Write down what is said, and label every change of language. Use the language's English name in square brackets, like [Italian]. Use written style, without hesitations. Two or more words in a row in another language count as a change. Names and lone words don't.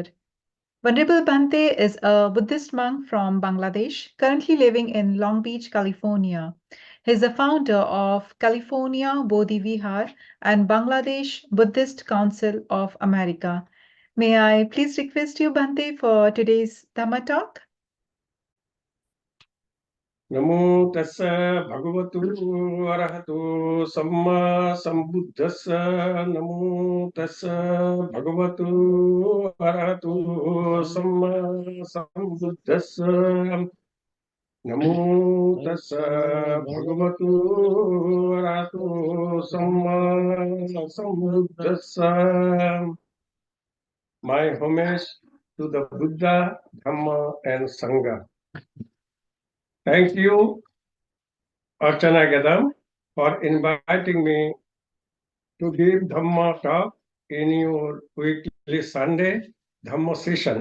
[English] Venerable Bhante is a Buddhist monk from Bangladesh, currently living in Long Beach, California. He is the founder of California Bodhi Vihar and Bangladesh Buddhist Council of America. May I please request you, Bhante, for today's Dhamma talk? [Pali] Namo tassa bhagavatu arahato samma sambuddhassa. Namo tassa bhagavatu arahato samma sambuddhassa. Namo tassa bhagavatu arahato samma sambuddhassa. [English] My homage to the Buddha, Dhamma and Sangha. Thank you, Archana Gadam, for inviting me to give Dhamma talk in your weekly Sunday Dhamma session.